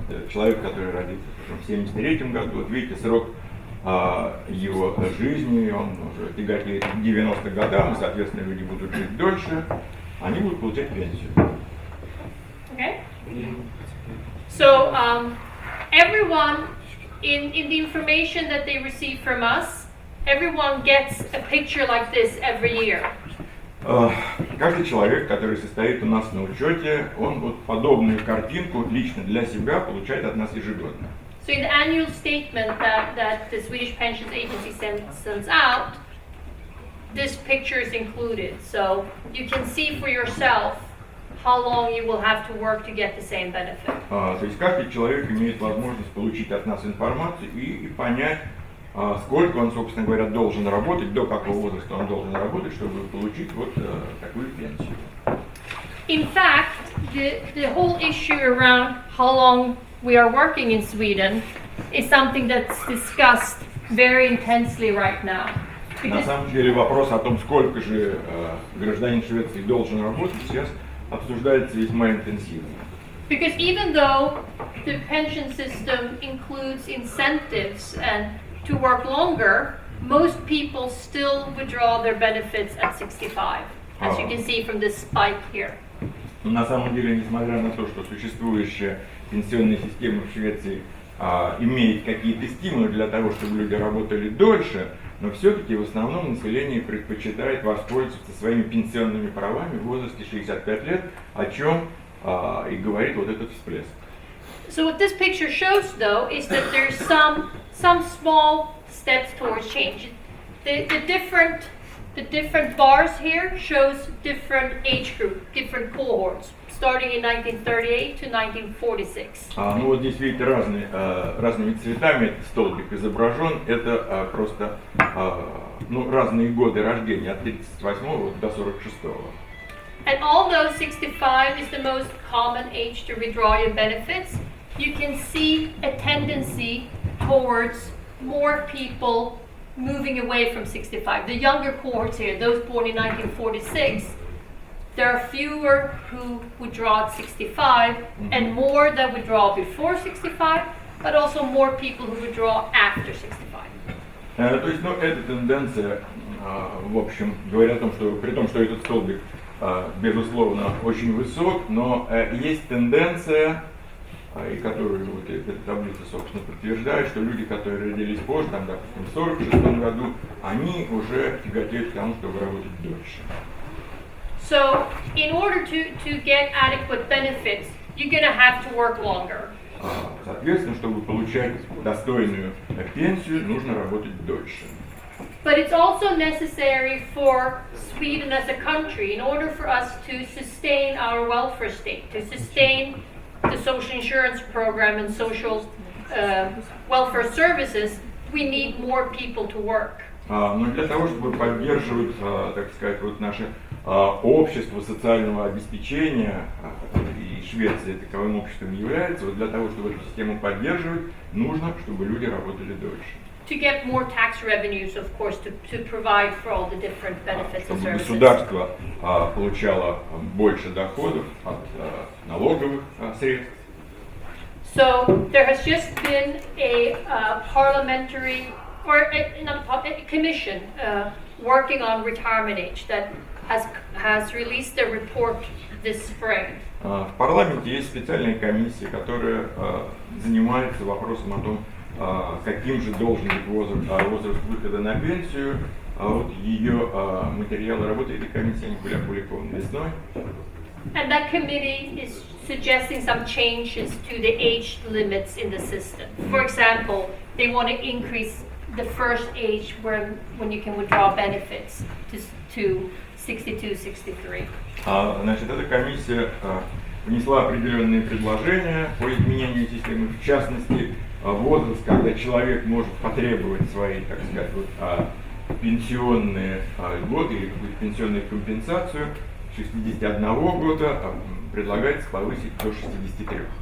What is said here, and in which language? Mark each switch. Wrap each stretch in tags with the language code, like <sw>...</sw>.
<ru>Человек, который родился в 73 году, вот видите, срок его жизни, он уже тяготеет к 90 годам, и, соответственно, люди будут жить дольше, они будут получать пенсию.</ru> <en>Okay. So everyone in the information that they receive from us, everyone gets a picture like this every year.</en> <ru>Каждый человек, который состоит у нас на учете, он вот подобную картинку лично для себя получает от нас ежегодно.</ru> <en>So in the annual statement that the Swedish Pensions Agency sends out, this picture is included. So you can see for yourself how long you will have to work to get the same benefit.</en> <ru>То есть каждый человек имеет возможность получить от нас информацию и понять, сколько он, собственно говоря, должен работать, до какого возраста он должен работать, чтобы получить вот такую пенсию.</ru> <en>In fact, the whole issue around how long we are working in Sweden is something that's discussed very intensely right now.</en> <ru>На самом деле вопрос о том, сколько же гражданин Швеции должен работать, сейчас обсуждается весьма интенсивно.</ru> <en>Because even though the pension system includes incentives and to work longer, most people still withdraw their benefits at 65, as you can see from this spike here.</en> <ru>На самом деле, несмотря на то, что существующая пенсионная система в Швеции имеет какие-то стимулы для того, чтобы люди работали дольше, но все-таки в основном население предпочитает воспользоваться своими пенсионными правами в возрасте 65 лет, о чем и говорит вот этот всплеск.</ru> <en>So what this picture shows, though, is that there's some small steps towards change. The different bars here shows different age group, different cohorts. starting in 1938 to 1946.</en> <ru>Ну вот здесь видите разными цветами этот столбик изображен. Это просто ну, разные годы рождения от 38 до 46.</ru> <en>And although 65 is the most common age to withdraw your benefits, you can see a tendency towards more people moving away from 65. The younger cohorts here, those born in 1946, there are fewer who withdraw at 65 and more that withdraw before 65, but also more people who withdraw after 65.</en> <ru>То есть, ну, эта тенденция, в общем, говорит о том, что при том, что этот столбик, безусловно, очень высок, но есть тенденция, и которую вот эта таблица, собственно, подтверждает, что люди, которые родились позже, там, допустим, в 46 году, они уже тяготеют к тому, чтобы работать дольше.</ru> <en>So, in order to get adequate benefits, you're going to have to work longer.</en> <ru>Соответственно, чтобы получать достойную пенсию, нужно работать дольше.</ru> <en>But it's also necessary for Sweden as a country, in order for us to sustain our welfare state, to sustain the social insurance program and social welfare services, we need more people to work.</en> <ru>Но для того, чтобы поддерживать, так сказать, вот наше общество социального обеспечения, и Швеция таковым обществом является, вот для того, чтобы эту систему поддерживать, нужно, чтобы люди работали дольше.</ru> <en>To get more tax revenues, of course, to provide for all the different benefits and</en> <ru>Чтобы</ru> <en>services.</en> <ru>государство получало больше доходов от налоговых средств.</ru> <en>So there has just been a parliamentary, or not a commission working on retirement age that has released a report this spring.</en> <ru>В парламенте есть специальная комиссия, которая занимается вопросом о том, каким же должен быть возраст выхода на пенсию. Вот ее материалы работы этой комиссии, они были опубликованы весной.</ru> <en>And that committee is suggesting some changes to the age limits in the system. For example, they want to increase the first age when you can withdraw benefits to 62, 63.</en> <ru>Значит, эта комиссия внесла определенные предложения по изменению системы, в частности, возраст, когда человек может потребовать свои, так сказать, вот, пенсионные льготы или какую-то пенсионную компенсацию с 61 года предлагается повысить до 63.</ru>